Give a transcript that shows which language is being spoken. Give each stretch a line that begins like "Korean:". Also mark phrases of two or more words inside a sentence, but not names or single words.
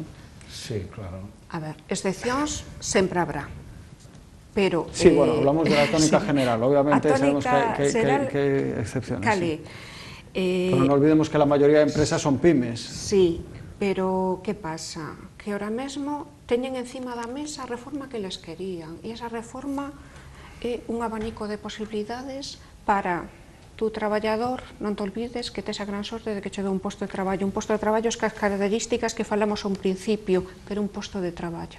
Spanish: Sí, claro.
Galician: A ver, excepcións sempre habrá, pero...
Spanish: Sí, bueno, hablamos de la tónica general, obviamente sabemos que hay excepciones. Cali, pero no olvidemos que la mayoría de empresas son pymes. Sí, pero ¿qué pasa?
Galician: Que ahora mesmo teñen encima da mesa a reforma que les querían, e esa reforma é un abanico de posibilidades para tú, traballador, non te olvides que tes a gran sorte de que che dé un posto de traballo. Un posto de traballo es que as características que falamos a un principio, pero un posto de traballo.